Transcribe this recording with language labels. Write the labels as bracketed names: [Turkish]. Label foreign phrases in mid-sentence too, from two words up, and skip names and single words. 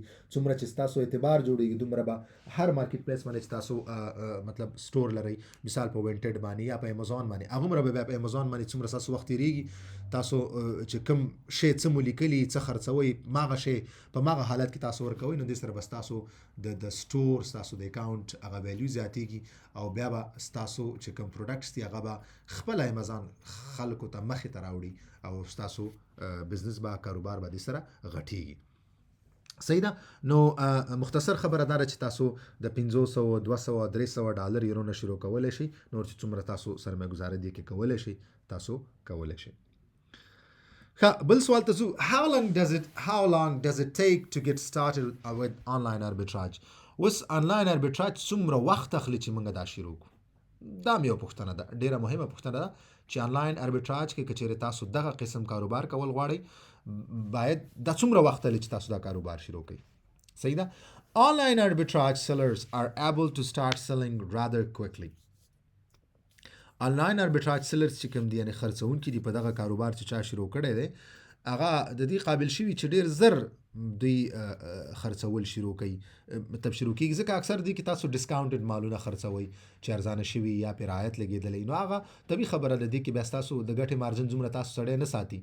[Pashto] څومره چې ستاسو اعتبار جوړېږي دومره به هر [English] market place [Pashto] باندې چې تاسو مطلب سټور لرئ، مثال په وینټډ باندې یا په امیزون باندې، هغومره به په امیزون باندې څومره ستاسو وخت تېرېږي، تاسو چې کوم شی څه مو لیکلي څه خرڅوئ ماغه شی په ماغه حالت کې تاسو ورکوئ، نو دې سره به ستاسو د سټور ستاسو د اکاونټ هغه ویلیو زیاتېږي او بیا به ستاسو چې کوم پروډکټس دي هغه به خپله امیزون خلکو ته مخې ته راوړي او ستاسو بزنس با کاروبار به دې سره غټېږي. صحیح ده. نو مختصر خبره دا چې تاسو د 500 200 300 ډالر یورونه شروع کولای شئ، نور چې څومره تاسو سرمایه گذاري دي کې کولای شئ تاسو کولای شئ. بل سوال ته زو، [English] how long does it take to get started with online arbitrage؟ [Pashto] اوس [English] online arbitrage [Pashto] څومره وخت اخلي چې موږ دا شروع کړو؟ دا مې یو پوښتنه ده، ډیره مهمه پوښتنه ده چې [English] online arbitrage [Pashto] کې کچېرې تاسو دغه قسم کاروبار کول غواړئ باید دا څومره وخت لري چې تاسو دا کاروبار شروع کړئ. صحیح ده. [English] Online arbitrage sellers are able to start selling rather quickly. online arbitrage sellers [Pashto] چې کوم دي یعنی خرڅونکي دي په دغه کاروبار چې چا شروع کړی دی هغه د دې قابل شوي چې ډیر زر دوی خرڅول شروع کوي. مطلب شروع کیږي ځکه اکثر دي کې تاسو ډیسکاونټډ مالونه خرڅوي چې ارزانه شوي یا پې رعایت لګېدلی، نو هغه طبیعي خبره ده دې کې بیا ستاسو د ګټې مارجن دومره تاسو سړی نه ساتي.